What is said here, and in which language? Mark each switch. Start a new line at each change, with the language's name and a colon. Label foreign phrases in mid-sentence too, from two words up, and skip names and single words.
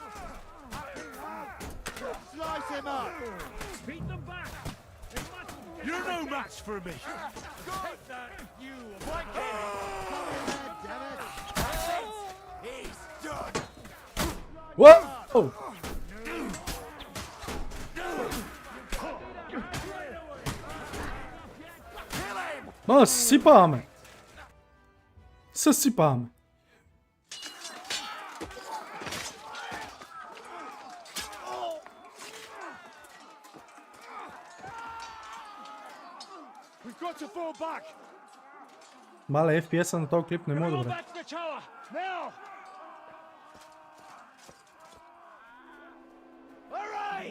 English: Slice him up! Beat them back! They mustn't get You're no match for me! Take that, you! He's done! What?
Bulgarian: Oh. Ма, съсипаваме. Съсипаваме.
English: We've got to fall back!
Bulgarian: Мале, FPS-а на този клип не мога да бъде.
English: Now! Hurry!